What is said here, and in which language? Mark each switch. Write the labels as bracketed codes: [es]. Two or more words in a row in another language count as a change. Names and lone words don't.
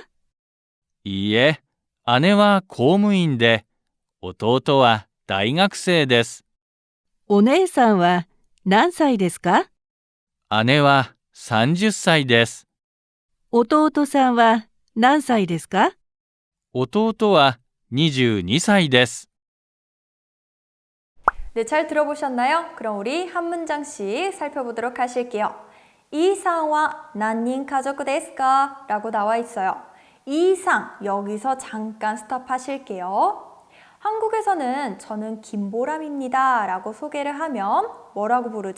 [ja] いいえ、姉は公務員で、弟は大学生です。お姉さんは何歳ですか？姉は30歳です。弟さんは何歳ですか？弟は22歳です。 [ko] 네, 잘 들어보셨나요? 그럼 우리 한 문장씩 살펴보도록 하실게요. [ja] イサンは何人家族ですか? [ko] 라고 나와 있어요. 이상, 여기서 잠깐 스톱하실게요. 한국에서는 저는 김보람입니다 라고 소개를 하면 뭐라고 부르죠?